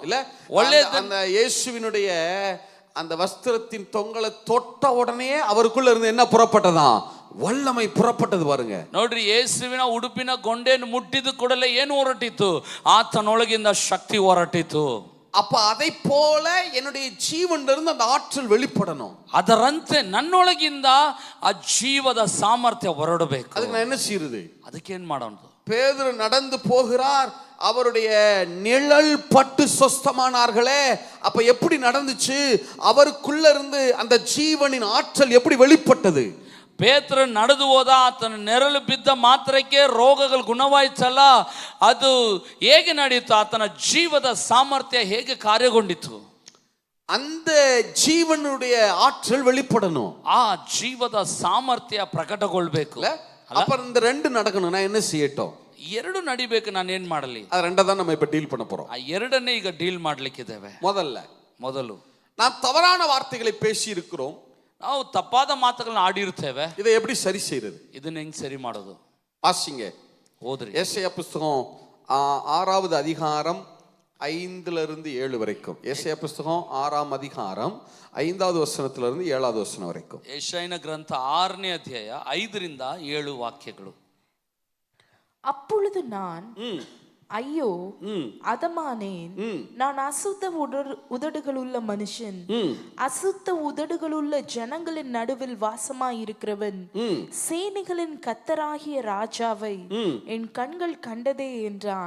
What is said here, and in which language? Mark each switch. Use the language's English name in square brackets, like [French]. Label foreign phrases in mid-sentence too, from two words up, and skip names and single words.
[Tamil] இல்ல அந்த இயேசுவினுடைய அந்த வஸ்திரத்தின் தொங்கலை தொட்ட உடனே அவருக்குள்ள இருந்து என்ன புறப்பட்டதான்? வல்லமை புறப்பட்டது பாருங்க. [Kannada] ನೋಡ್ರಿ, ಯೇಸುವಿನ ಉಡುಪಿನ ಗೊಂಡೆಯನ್ನು ಮುಟ್ಟಿದ ಕೂಡಲೇ ಏನು ಹೊರಟಿತು? ಆತನೊಳಗಿಂದ ಶಕ್ತಿ ಹೊರಟಿತು. [Tamil] அப்ப அதை போல என்னுடைய ஜீவன்ல இருந்து அந்த ஆற்றல் வெளிப்படணும். [Kannada] ಅದರಂತೆ ನನ್ನೊಳಗಿಂದ ಆ ಜೀವದ ಸಾಮರ್ಥ್ಯ ಹೊರಡಬೇಕು. [Tamil] அதுக்கு நான் என்ன செய்யறது? [Kannada] ಅದಕ್ಕೆ ಏನ್ ಮಾಡೋಣ? [Tamil] பேதுரு நடந்து போகிறார், அவருடைய நிழல் பட்டு சொஸ்தமானார்களே. அப்ப எப்படி நடந்துச்சு? அவருக்குள்ள இருந்து அந்த ஜீவனின் ஆற்றல் எப்படி வெளிப்பட்டது? [Kannada] ಪೇತ್ರ ನಡೆದು ಹೋದ, ಆತನ ನೆರಳು ಬಿದ್ದ ಮಾತ್ರಕ್ಕೆ ರೋಗಗಳು ಗುಣವಾಯಿತಲ್ಲ, ಅದು ಹೇಗೆ ನಡೆಯಿತು? ಆತನ ಜೀವದ ಸಾಮರ್ಥ್ಯ ಹೇಗೆ ಕಾರ್ಯಗೊಂಡಿತು? [Tamil] அந்த ஜீவனுடைய ஆற்றல் வெளிப்படணும். [Kannada] ಆ ಜೀವದ ಸಾಮರ್ಥ್ಯ ಪ್ರಕಟಗೊಳ್ಬೇಕು. [Tamil] அப்ப இந்த ரெண்டு நடக்கணும். நான் என்ன செய்யட்டும்? [Kannada] ಎರಡು ನಡಿಬೇಕು. ನಾನು ಏನ್ ಮಾಡಲಿ? [Tamil] அது ரெண்டை தான் நம்ம இப்ப டீல் பண்ண போறோம். [Kannada] ಆ ಎರಡನ್ನೇ ಈಗ ಡೀಲ್ ಮಾಡ್ಲಿಕ್ಕಿದ್ದೇವೆ. [Tamil] ಮೊದಲು நாம் தவறான வார்த்தைகளை பேசி இருக்கிறோம், [Kannada] ನಾವು ತಪ್ಪಾದ ಮಾತುಗಳನ್ನ ಆಡಿರ್ತೇವೆ. [Tamil] இதை எப்படி சரி செய்யறது? [Kannada] ಇದನ್ನ ಹೆಂಗ್ ಸರಿ ಮಾಡೋದು? [Tamil] வாசிங்க, [Kannada] ஓதுரி. [Tamil] ஏசாயா புஸ்தகம் 6வது அதிகாரம் 5லிருந்து 7 வரைக்கும். ஏசாயா புஸ்தகம் 6ஆம் அதிகாரம் 5வது வசனத்திலிருந்து 7வது வசனம் வரைக்கும். [Kannada] ಯೆಶಾಯನ ಗ್ರಂಥ 6ನೇ ಅಧ್ಯಾಯ 5ರಿಂದ 7 ವಾಕ್ಯಗಳು. [Tamil] அப்பொழுது நான், ஐயோ அதமானேன், நான் அசுத்த உதடுகளுள்ள மனுஷன், அசுத்த உதடுகளுள்ள ஜனங்களின் நடுவில் வாசமாயிருக்கிறவன், சேனைகளின் கர்த்தராகிய ராஜாவை என் கண்கள் கண்டதே என்றான்.